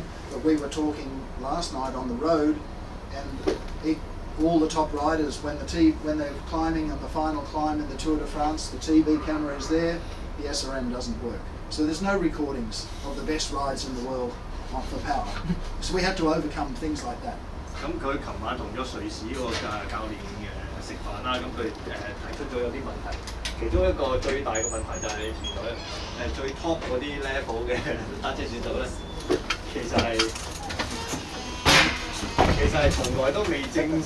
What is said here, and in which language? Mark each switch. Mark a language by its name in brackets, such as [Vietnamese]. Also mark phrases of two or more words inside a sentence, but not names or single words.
[English] But we were talking last night on the road, and all the top riders, when they're climbing on the final climb in the Tour de France, the TV camera is there, the SRM doesn't work. So there's no recordings of the best rides in the world for power. So we had to overcome things like that. [Cantonese] 咁佢琴晚同咗瑞士嗰個教練食飯啦，咁佢提出咗有啲問題，其中一個最大嘅問題就係原來最 top 嗰啲 level 嘅單車選手咧，其實係從來都未正